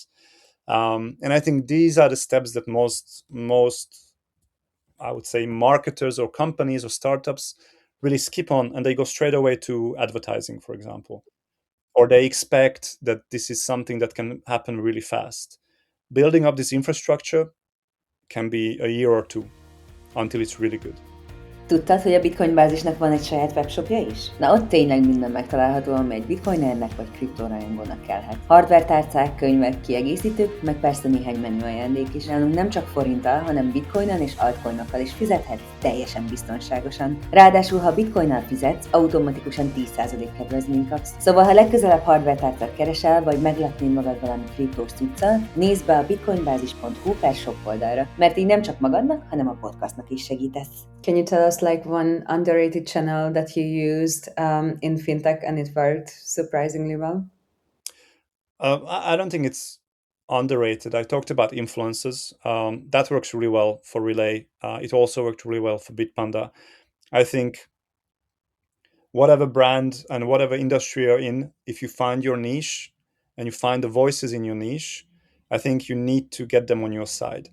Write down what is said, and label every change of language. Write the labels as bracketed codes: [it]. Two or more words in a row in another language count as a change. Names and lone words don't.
[en] And I think these are the steps that most, I would say, marketers or companies or startups really skip on, and they go straight away to advertising, for example, or they expect that this is something that can happen really fast. Building up this infrastructure can be a year or 2 until it's really good. [hu] Tudtad, hogy a BitcoinBázisnak van egy saját webshopja is? Na ott tényleg minden megtalálható, ami egy bitcoinernek vagy kriptórajongónak kellhet. Hardware tárcák, könyvek, kiegészítők, meg persze néhány menü ajándék is. Nálunk nem csak forinttal, hanem bitcoinon és altcoinokkal is fizethetsz teljesen biztonságosan. Ráadásul, ha bitcoinnal fizetsz, automatikusan 10% kedvezményt kapsz. Szóval, ha legközelebb hardware tárcát keresel, vagy meglepnél magad valami kriptós cuccal, nézd be a bitcoinbázis.hu/shop oldalra, mert így nem csak magadnak, hanem a podcastnak is segítesz. [en] Can you tell us like one underrated channel that you used in fintech and it worked surprisingly well? I don't think it's underrated. I talked about influencers. That works really well for Relai. It also worked really well for Bitpanda. I think whatever brand and whatever industry you're in, if you find your niche and you find the voices in your niche, I think you need to get them on your side.